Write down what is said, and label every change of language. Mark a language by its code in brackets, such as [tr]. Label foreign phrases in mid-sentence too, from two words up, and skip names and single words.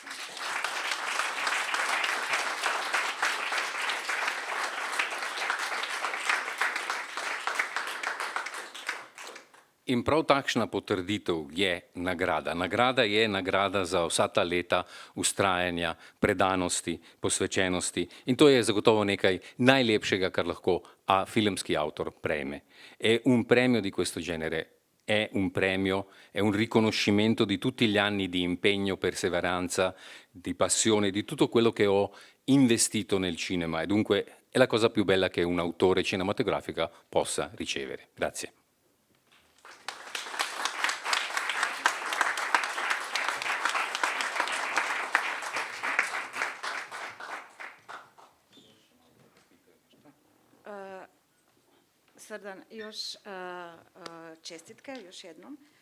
[sl] In prav takšna potrditev je nagrada. Nagrada je nagrada za vsa ta leta ustrajanja, predanosti, posvečenosti, in to je zagotovo nekaj najlepšega, kar lahko filmski autor prejme. [it] E un premio di questo genere è un premio, è un riconoscimento di tutti gli anni di impegno, perseveranza, di passione, di tutto quello che ho investito nel cinema, e dunque è la cosa più bella che un autore cinematografico possa ricevere. Grazie. [sr] Srdan, još čestitke, još jednom.